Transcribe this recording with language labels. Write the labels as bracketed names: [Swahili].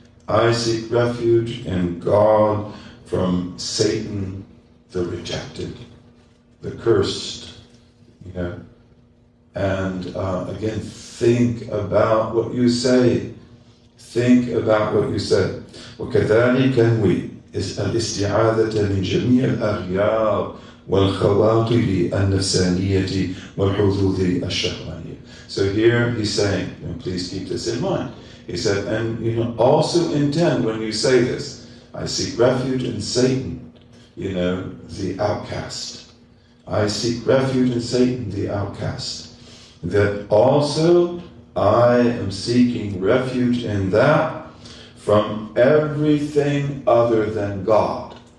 [English] I seek refuge in God from Satan, the rejected, the cursed, And again, think about what you say. Think about what you say. [Arabic] وكذلك نوي الاستعاذة من جميع الأغيار والخواطر النفسانية والحظوظ الشهوانية. [English] So here he's saying, please keep this in mind. He said, and also intend when you say this, I seek refuge in Satan, the outcast. I seek refuge in Satan, the outcast. That also I am seeking refuge in that from everything other than God.